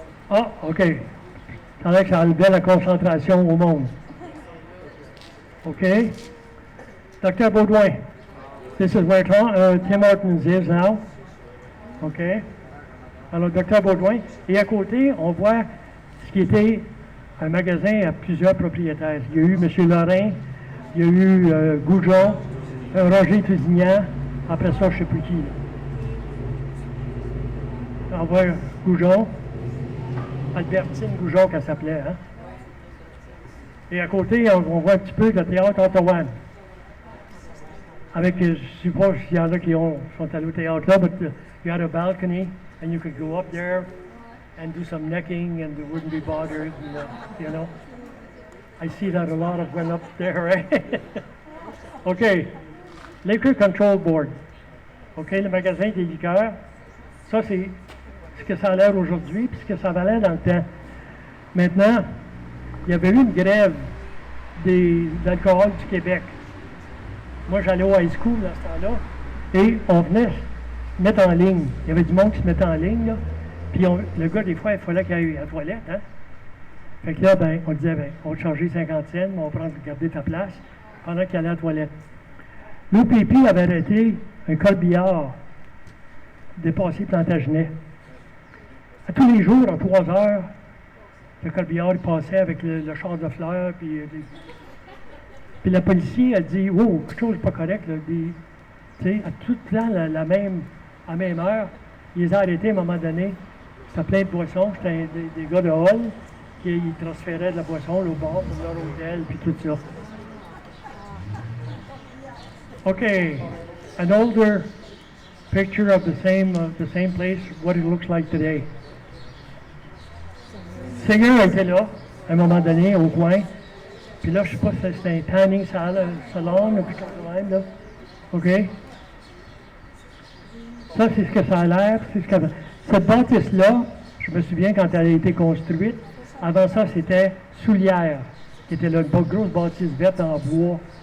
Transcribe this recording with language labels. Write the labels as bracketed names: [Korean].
[French] Ah, OK. Ça paraît que ça enlevait la concentration au monde. OK. Dr. Baudouin. [English] This is where Tim Hortons is now. [French] OK. Alors, Dr. Baudouin. Et à côté, on voit ce qui était un magasin à plusieurs propriétaires. Il y a eu M. Lorrain, il y a eu Goujon, Roger Tousignan, après ça, je ne sais plus qui. On voit Goujon, Albertine Goujon, qu'elle s'appelait. Hein? Et à côté, on voit un petit peu le théâtre Ottawa. Avec, je ne sais pas s'il y en a qui sont allés au théâtre là, [English] but you had a balcony and you could go up there and do some necking and they wouldn't be bothered, and, you know. I see that a lot of went up there, right? OK. Liquor Control Board. [French] OK, le magasin des liqueurs. Ça, c'est ce que ça a l'air aujourd'hui, puis ce que ça valait dans le temps. Maintenant, il y avait eu une grève d'alcool du Québec. Moi, j'allais au high school à ce temps-là, et on venait se mettre en ligne. Il y avait du monde qui se mettait en ligne, là. Puis le gars, des fois, il fallait qu'il aille à la toilette, hein? Fait que là, ben, on disait, ben, on va te charger 50 cents, mais on va prendre, garder ta place pendant qu'il allait à la toilette. L'OPP avait arrêté un corbillard dépassé Plantagenet. À tous les jours, en 3 heures, le corbillard il passait avec le char de fleurs, puis la policier a dit, oh, quelque chose n'est pas correct, là, tu sais, à tout le temps, à la même heure, ils les ont arrêtés à un moment donné. C'était plein de boissons, c'était des gars de hall qui transféraient de la boisson là, au bar pour leur hôtel, puis tout ça. [English] OK, an older picture of the same place, what it looks like today. [French] Seigneur était là, à un moment donné, au coin. Puis là, je ne sais pas si c'était un tanning salon, puis comme même, là. OK? Ça, c'est ce que ça a l'air. Cette bâtisse-là, je me souviens quand elle a été construite, avant ça, c'était Soulière, qui était là, une grosse bâtisse verte en bois.